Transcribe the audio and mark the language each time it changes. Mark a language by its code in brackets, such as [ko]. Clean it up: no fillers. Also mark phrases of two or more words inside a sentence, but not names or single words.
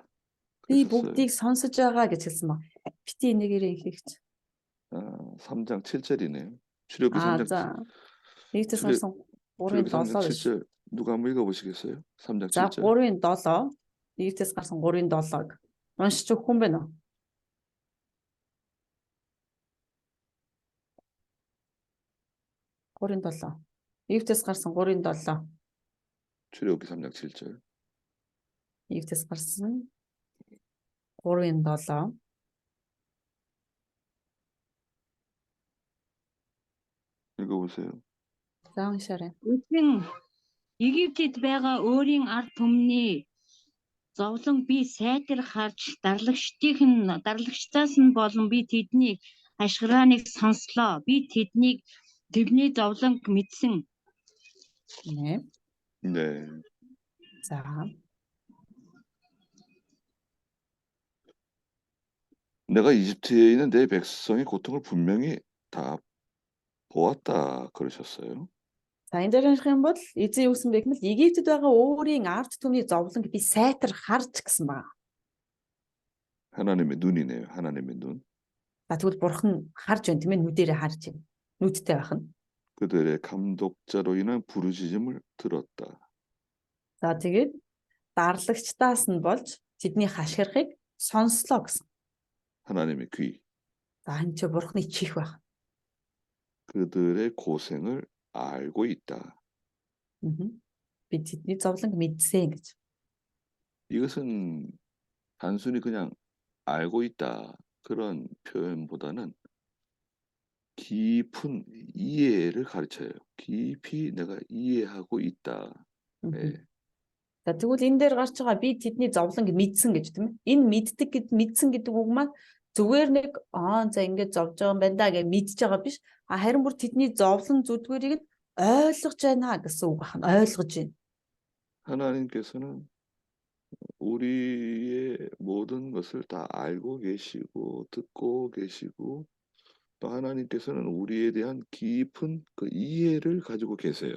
[mn] Би [ko] 그러셨어요. [mn] бүгдийг сонсож байгаа гэж хэлсэн баг. Бити энийгээрээ хийгч. [ko] 3장 7절이네요. 출애굽기 3장 [mn] За. Египтээс [ko] 출애- [mn] гарсан [ko] 출애굽기 3장 [mn] 3:7 биш. [ko] 7절 누가 한번 읽어보시겠어요? 3장 [mn] За [ko] 7절. [mn] 3:7 Египтээс гарсан 3:7-г уншиж өгөх хүн байна уу? Гурийн 7. Египтээс гарсан 3:7. [ko] 출애굽기 3장 7절. [mn] Египтээс гарсан 3:7. [ko] 읽어보세요. [mn] За уншаарай. Эцэг Египтэд байгаа өөрийн ард түмний зовлон би сайтар харж дарлагчдаас нь болон би тэдний ашгарааныг сонслоо. Би тэдний зовлонг мэдсэн. [ko] Нэ. 네. [mn] За. [ko] 내가 이집트에 있는 내 백성의 고통을 분명히 다 보았다 그러셨어요. [mn] За энэ дээр ярих юм бол эзэн юу гэсэн бэ гэвэл Египтэд байгаа өөрийн ард түмний зовлонг би сайтар харж гэсэн байна. [ko] 하나님의 눈이네요. 하나님의 눈. [mn] За тэгвэл бурхан харж байна тийм ээ нүдэрээ харж байна. Нүдтэй байх нь. [ko] 그들의 감독자로 인한 부르짖음을 들었다. [mn] За тэгээд дарлагчдаас нь болж тэдний хашгирахыг сонслоо гэсэн. [ko] 하나님의 귀. [mn] За энэ ч бурханы чих байх. [ko] 그들의 고생을 알고 있다. [mn] Би тэдний зовлонг мэдсэн гэж. [ko] 이것은 단순히 그냥 알고 있다 그런 표현보다는 깊은 이해를 가르쳐요. 깊이 내가 이해하고 있다. 예. [mn] За тэгвэл энэ дээр гарч байгаа би тэдний зовлон мэдсэн гэж тийм ээ. Энэ мэдсэн гэдэг үг маань зүгээр нэг за ингэж зовж байгаа юм байна да гэж мэдж байгаа биш. Харин бүр тэдний зовлон зүдгээрийг нь ойлгож байна гэсэн үг байна. Ойлгож байна. [ko] 하나님께서는 우리의 모든 것을 다 알고 계시고 듣고 계시고 또 하나님께서는 우리에 대한 깊은 그 이해를 가지고 계세요.